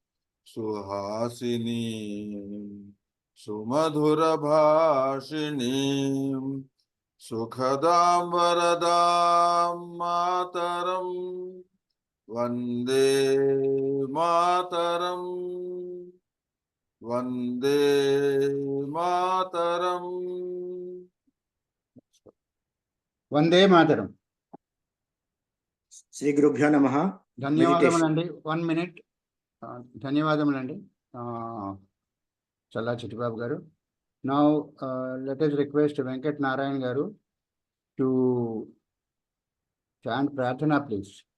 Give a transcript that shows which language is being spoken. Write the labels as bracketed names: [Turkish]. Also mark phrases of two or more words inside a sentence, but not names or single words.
[Sanskrit] suhasinim sumadhura bhashinim sukhadam varadam mataram Vande Mataram, Vande Mataram. Vande Mataram. Sri Gurubhyo Namaha. [Telugu] ధన్యవాదములండి. 1 minute. ధన్యవాదములండి చల్లా చిట్టిబాబు గారు. [English] Now let us request Venkat Narayan garu to chant Prarthana, please.